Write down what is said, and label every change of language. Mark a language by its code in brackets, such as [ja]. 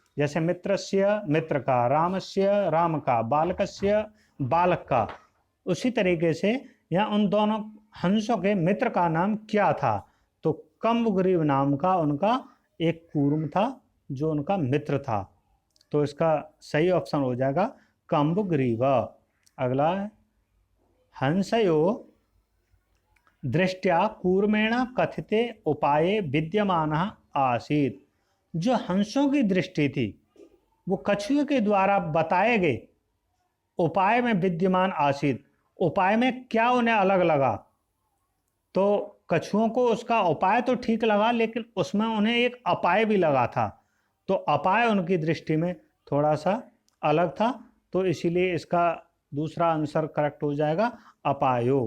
[hi] जैसे मित्रस्य मित्र का, रामस्य राम का, बालकस्य बालक का। उसी तरीके से यहाँ उन दोनों हंसों के मित्र का नाम क्या था, तो कम्बग्रीव नाम का उनका एक कूर्म था जो उनका मित्र था। तो इसका सही ऑप्शन हो जाएगा कम्बग्रीव। अगला है [sa] हंसयो दृष्टया कूर्मेण कथिते उपाये विद्यमानः आसीत्। [hi] जो हंसों की दृष्टि थी वो कछुए के द्वारा बताए गए उपाय में [sa] विद्यमान आसीत्। [hi] उपाय में क्या उन्हें अलग लगा, तो कछुओं को उसका उपाय तो ठीक लगा लेकिन उसमें उन्हें एक अपाय भी लगा था, तो अपाय उनकी दृष्टि में थोड़ा सा अलग था, तो इसीलिए इसका दूसरा आंसर करेक्ट हो जाएगा अपायो।